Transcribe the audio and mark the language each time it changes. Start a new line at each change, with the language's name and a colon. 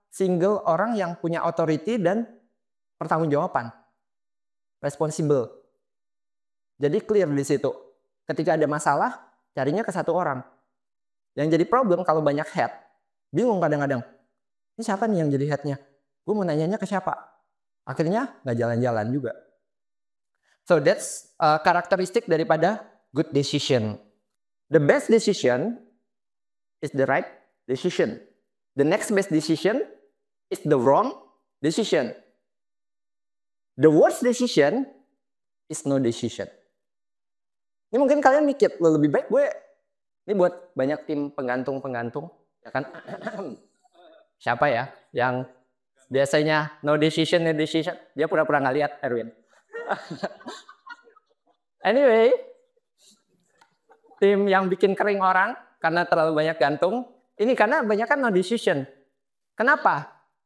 Indonesian: Single orang yang punya authority dan pertanggungjawaban. Responsible. Jadi clear di situ. Ketika ada masalah, carinya ke satu orang. Yang jadi problem kalau banyak head. Bingung kadang-kadang. Ini siapa nih yang jadi headnya? Gue mau nanyanya ke siapa? Akhirnya nggak jalan-jalan juga.
English: So that's
Indonesian: karakteristik daripada
English: good decision. The best decision is the right decision. The next best decision is the wrong decision. The worst decision is no decision.
Indonesian: Ini mungkin kalian mikir, lebih baik gue, ini buat banyak tim penggantung, ya kan? Siapa ya yang biasanya
English: no decision,
Indonesian: dia pura-pura nggak lihat, Erwin.
English: Anyway,
Indonesian: tim yang bikin kering orang karena terlalu banyak gantung, ini karena banyak kan
English: no decision.
Indonesian: Kenapa?